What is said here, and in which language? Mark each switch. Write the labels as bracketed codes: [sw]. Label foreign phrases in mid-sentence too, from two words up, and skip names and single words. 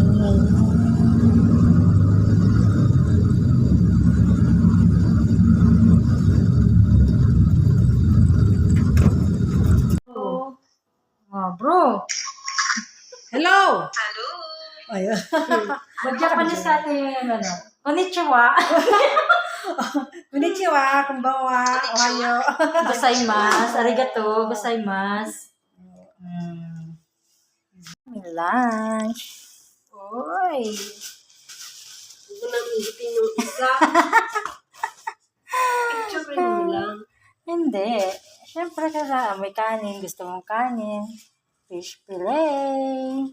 [tl] Bro. Hello! Hello. Ayun. Mag-Japanese ka ano. Konnichiwa. [ja] こんにちは、こんばんは、おはよう. ございます。ありがとう。ございます. [tl] May lunch. Oy. Huwag mo nang ihipin yung isa. Picture mo lang. Hindi. Siyempre may kanin. Gusto mong kanin. Fish fillet.